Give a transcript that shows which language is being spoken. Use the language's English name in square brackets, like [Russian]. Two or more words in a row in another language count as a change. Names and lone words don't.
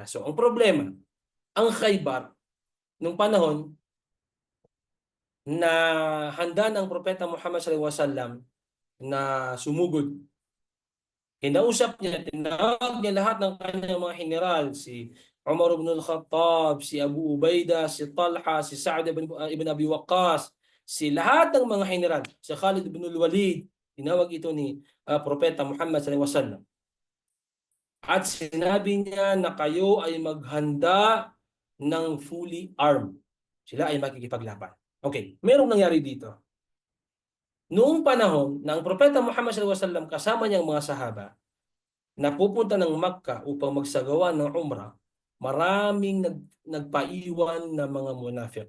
[Filipino] So ang problema, ang Khaybar, nung panahon na handa ng Propeta Muhammad SAW na sumugod. Kinausap niya, tinawag niya lahat ng kanyang mga general, si Umar ibn al-Khattab, si Abu Ubaidah, si Talha, si Sa'd ibn Abi Waqqas, si lahat ng mga general, si Khalid ibn al-Walid, tinawag ito ni Propeta Muhammad SAW. At sinabi niya na kayo ay maghanda ng [English] fully armed. [Filipino] Sila ay makikipaglaban. Okay, merong nangyari dito. Noong panahon ng Propeta Muhammad SAW kasama niyang mga sahaba na pupunta ng Makkah upang magsagawa ng Umrah, maraming nagpaiwan na mga munafik.